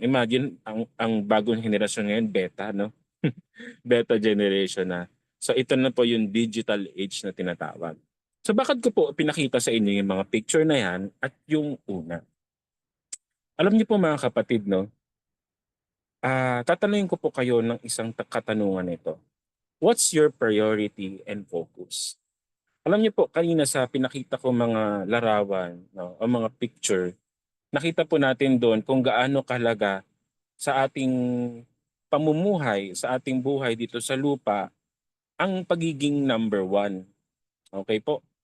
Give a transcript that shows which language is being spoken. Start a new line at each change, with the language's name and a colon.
Filipino: Imagine ang bagong henerasyon ngayon beta, no? Beta generation na. So ito na po yung digital age na tinatawag. So bakit ko po pinakita sa inyo yung mga picture na yan at yung una? Alam niyo po mga kapatid, no? Tatanungin ko po kayo ng isang katanungan nito.
English: What's your priority and focus?
Filipino: Alam niyo po, kanina sa pinakita ko mga larawan, no, o mga picture, nakita po natin doon kung gaano kahalaga sa ating pamumuhay, sa ating buhay dito sa lupa, ang pagiging number one. Okay po?